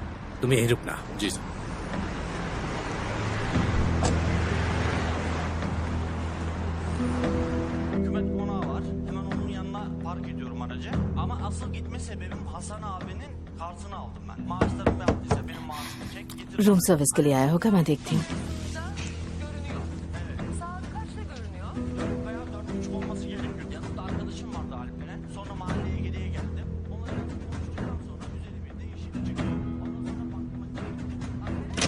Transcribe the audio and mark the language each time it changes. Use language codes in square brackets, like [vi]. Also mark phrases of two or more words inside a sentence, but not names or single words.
[hi] तुम यहीं रुकना। जी सर। [tr] Hükümet konağı var. Hemen onun yanına park ediyorum aracı. Ama asıl gitme sebebim Hasan abinin kartını aldım ben. Maaşlarımı yaptıysa benim maaşımı çek getir. [en] room service [hi] के लिए आया होगा, मैं देखती हूँ। [tr] Saat kaçta görünüyor? 4 veya 4:30 olması gerekiyor. Yanımda arkadaşım vardı Alperen. Sonra mahalleye geriye geldim. Onları konuştuktan sonra üzeri bir değişik çıktı. Ondan sonra baktım.